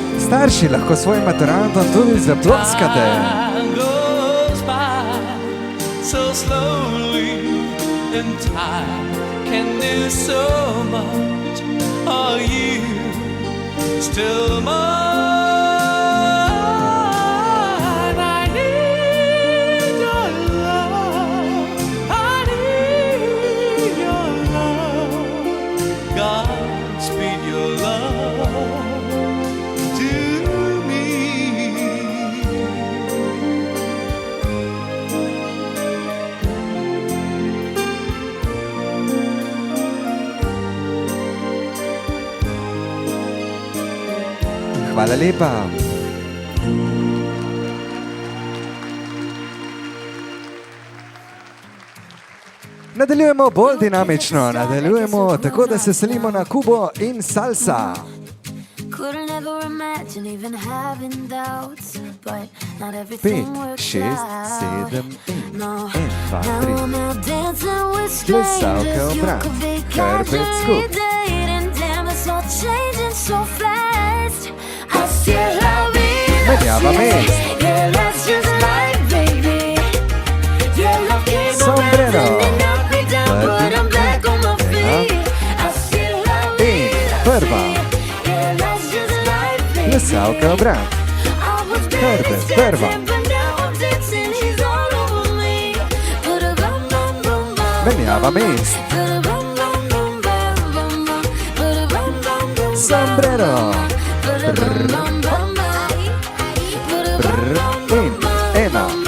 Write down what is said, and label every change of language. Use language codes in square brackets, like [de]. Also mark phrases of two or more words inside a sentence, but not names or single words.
[sl] Starši lahko svojim maturantom tudi zaploskate. [en] Time goes by so slowly, and time can do so much. Are you still mine? I need your love. I need your love. Godspeed your love to me. [sl] Hvala lepa. Nadaljujemo bolj dinamično, nadaljujemo tako, da se selimo na Kubo in salsa. [en] Couldn't ever imagine even having doubts, but not [sl] Pet, [en] everything works [sl] šest, [en] out. [sl] sedem in [en] No, [sl] en, dva, [en] now [sl] tri. [en] I'm out dancing with [sl] Plesavke [en] strangers. You [sl] obrat, [en] could be [sl] hrbet [en] casually [sl] skup. [en] dating, damn, it's all changing so fast. I still love it. [sl] Menjava mest. [en] Yeah, that's just life, baby. Yeah, love came [sl] Sombrero. [en] around and knocked me down, but I'm back on my feet. I still love [sl] In [en] it. [sl] prva. [en] Yeah, that's just life, baby. [sl] Plesavke obrat. Hrbet prva. Menjava mest. Sombrero. In ena.